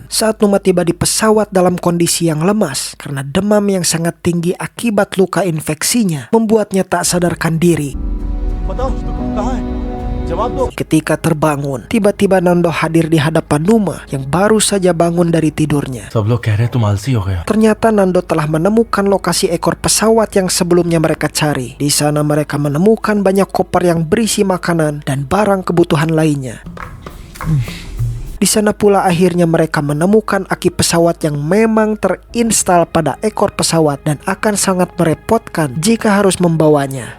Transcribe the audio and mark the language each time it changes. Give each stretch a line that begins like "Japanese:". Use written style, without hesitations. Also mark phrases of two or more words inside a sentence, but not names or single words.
Indonesian: Saat Numa tiba di pesawat dalam kondisi yang lemas karena demam yang sangat tinggi akibat luka infeksinya, membuatnya tak sadarkan diri. Ketika terbangun, tiba-tiba Nando hadir di hadapan Numa yang baru saja bangun dari tidurnya.
Hindi: सब लोग कह रहे हैं तुम आलसी हो गया.
Indonesian: Ternyata Nando telah menemukan lokasi ekor pesawat yang sebelumnya mereka cari. Di sana mereka menemukan banyak koper yang berisi makanan dan barang kebutuhan lainnya. Di sana pula akhirnya mereka menemukan aki pesawat yang memang terinstal pada ekor pesawat dan akan sangat merepotkan jika harus membawanya.